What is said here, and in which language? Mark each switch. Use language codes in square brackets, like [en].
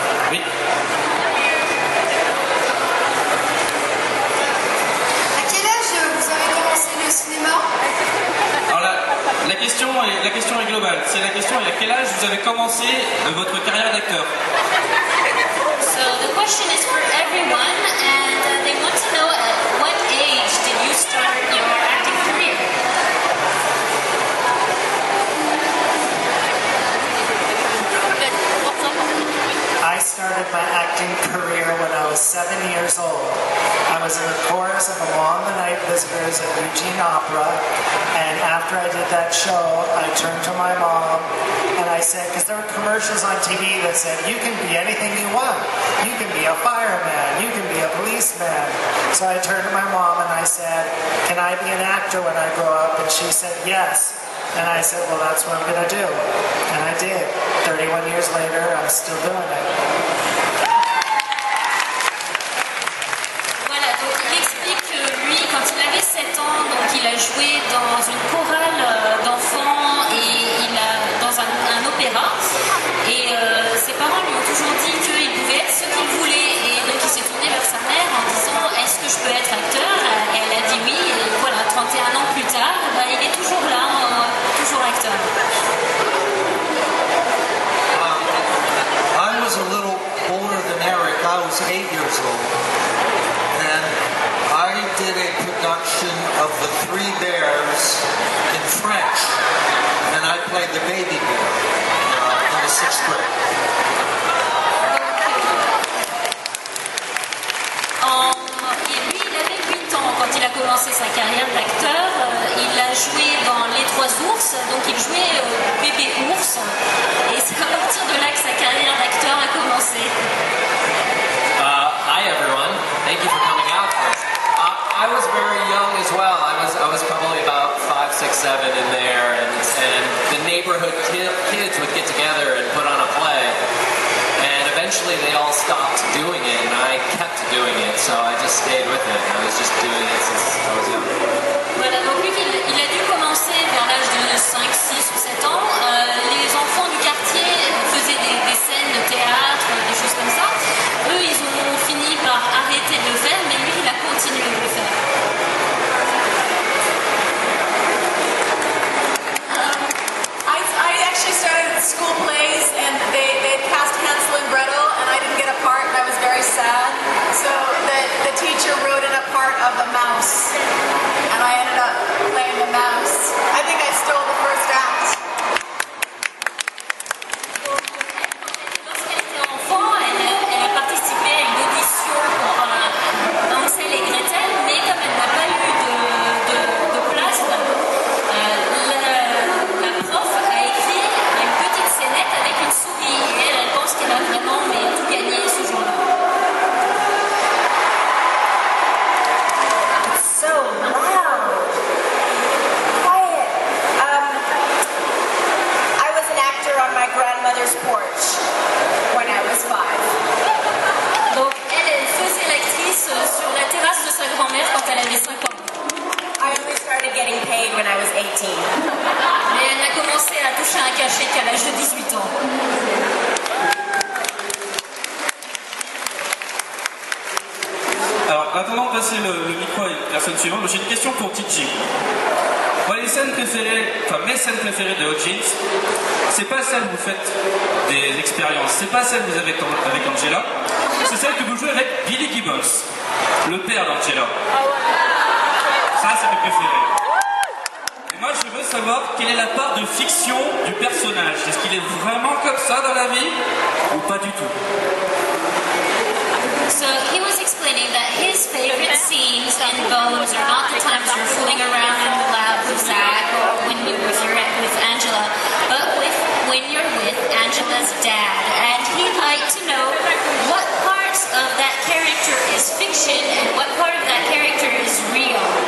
[fr] Oui. À quel âge vous avez commencé le cinéma? Alors la question est globale. C'est la question est à quel âge vous avez commencé votre carrière d'acteur? [en] So the question is for everyone, and they want to know at what age did you start your acting career? I started my acting career when I was 7 years old. I was in the chorus of Along the Night Visitors at Eugene Opera, and after I did that show, I turned to my mom and I said, because there were commercials on TV that said, you can be anything you want. You can be a fireman, you can be a policeman. So I turned to my mom and I said, can I be an actor when I grow up? And she said, yes. And I said, well, that's what I'm going to do. And I did. 31 years later, I'm still doing it. [fr] Voilà, donc il explique que lui, quand il avait 7 ans, donc il a joué dans une chorale d'enfants et dans un opéra. Et ses parents lui ont toujours dit qu'il pouvait être ce qu'il voulait. Et donc il s'est tourné vers sa mère en disant, est-ce que je peux être acteur? Et elle a dit oui. Et voilà, 31 ans plus tard, il est toujours là, toujours acteur. [en] I was a little was 8 years old, and I did a production of The Three Bears in French, and I played the baby bear in the 6th grade. [fr] Lui, il avait 8 ans quand il a commencé sa carrière d'acteur. Il a joué dans Les Trois Ours, donc il jouait bébé ours. Et c'est à partir de là que sa carrière d'acteur a commencé. [en] Hi everyone, thank you for coming out first. I was very young as well. I was probably about 5, 6, 7 in there, and the neighborhood kids would get together and put on a play. And eventually they all stopped doing it, and I kept doing it, so I just stayed with it. I was just doing it since I was young. [fr] Voilà, donc lui, il a dû commencer vers l'âge de 5, 6 ou 7 ans. Les enfants du quartier faisaient des scènes de théâtre, des choses comme ça. Eux, ils ont fini par arrêter de le faire, mais lui, il a continué de le faire. [en] I actually started school plays, and they cast Hansel and Gretel, and I didn't get a part, and I was very sad. So the teacher wrote in a part of the mouse, and I ended up playing the mouse. I think I stole the first act. [fr] Lorsqu'elle était enfant, elle a participé à une audition pour Hansel et Gretel, mais comme elle n'a pas eu de place, la prof a écrit une petite scénette avec une souris, et elle pense qu'elle a vraiment tout gagné ce jour-là. [en] So loud. Quiet. I was an actor on my grandmother's porch when I was 5. [fr] Donc elle faisait l'actrice sur la terrasse de sa grand-mère quand elle avait 5 ans. [en] I only started getting paid when I was 18. [fr] Mais elle n'a commencé à toucher un cachet qu'à l'âge de 18 ans. Alors, attendant de passer le micro à une personne suivante, j'ai une question pour Titi. Moi, mes scènes préférées de Hot Jeans, c'est pas celle où vous faites des expériences, c'est pas celle que vous avez avec Angela, c'est celle que vous jouez avec Billy Gibbons, le père d'Angela. Ça, c'est mes préférés. Et moi, je veux savoir quelle est la part de fiction du personnage. Est-ce qu'il est vraiment comme ça dans la vie ou pas du tout? [en] So he was explaining that his favorite scenes in Bones are not the times you're fooling around in the lab with Zach or when you're with Angela, but when you're with Angela's dad. And he'd like to know what parts of that character is fiction and what part of that character is real.